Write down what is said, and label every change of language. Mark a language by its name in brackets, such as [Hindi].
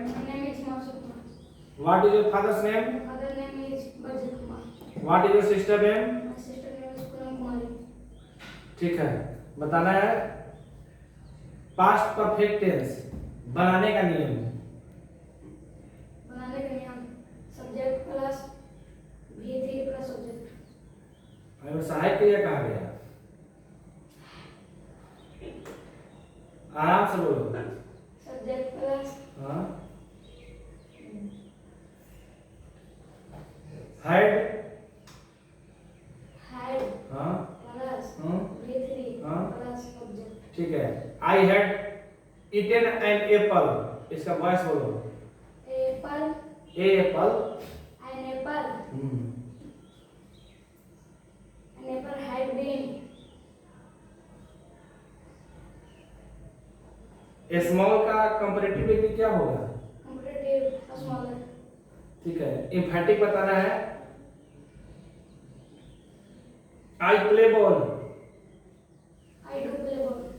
[English] My name is Himanshu Kumar. What is your father's name? My father name is Bajit Kumar. What is your sister name? My sister name is Poonam Kumari. [Hindi] ठीक है, बताना है past perfect tense बनाने का नियम। बनाने का नियम subject plus V3 plus object. हमें सहायक क्रिया कहा गया? आराम से बोलो। सब्जेक्ट प्लस हाँ, हेड। हैड हाँ प्लस हाँ V3 हाँ। Plus object. ठीक है। [English] I had eaten an apple, [Hindi] इसका वॉइस बोलो। [English] Apple a apple. an apple an apple had been [Hindi] small का कंपैरेटिव डिग्री क्या होगा? [English] comparative smaller। [Hindi] ठीक है। एम्फैटिक बताना है। [English] I play ball. I do play ball।